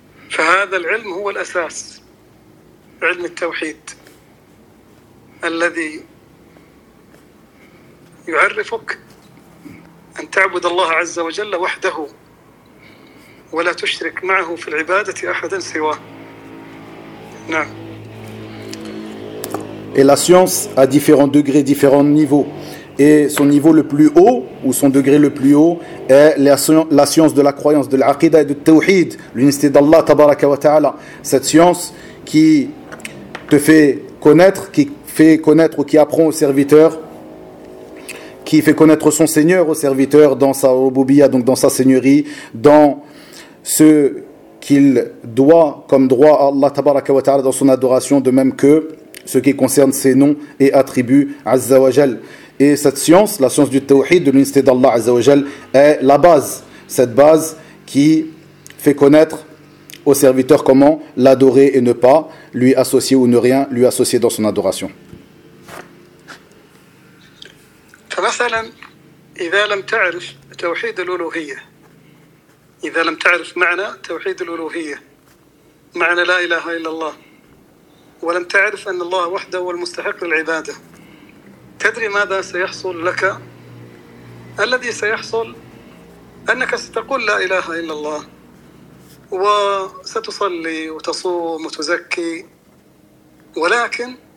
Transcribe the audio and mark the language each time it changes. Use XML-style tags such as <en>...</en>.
<ar>فهذا العلم هو الأساس، علم التوحيد الذي يعرفك أن تعبد الله عز وجل وحده ولا تشرك معه في العبادة أحدا سواه. نعم.</ar> <fr>Et la science a différents degrés, différents niveaux. Et son niveau le plus haut, ou son degré le plus haut, est la science de la croyance, de l'aqidah et de tawhid, l'unicité d'Allah, tabaraka wa ta'ala. Cette science qui te fait connaître, qui fait connaître ou qui apprend au serviteur, qui fait connaître son Seigneur au serviteur dans sa rububiyya, donc dans sa seigneurie, dans ce qu'il doit comme droit à Allah, tabaraka wa ta'ala, dans son adoration, de même que ce qui concerne ses noms et attributs Azza wa Jal. Et cette science, la science du tawhid, de l'unicité d'Allah Azza wa Jal, est la base, cette base qui fait connaître au serviteur comment l'adorer et ne pas lui associer ou ne rien lui associer dans son adoration. Par exemple, si tu ne sais pas le tawhid de l'uluhiyya, si tu ne sais pas le معنى tawhid de l'uluhiyya, le معنى la ilaha illallah,</fr> <ar>ولم تعرف أن الله وحده هو المستحق للعبادة، تدري ماذا سيحصل لك؟ الذي سيحصل أنك ستقول لا إله إلا الله وستصلي وتصوم وتزكي، ولكن</ar>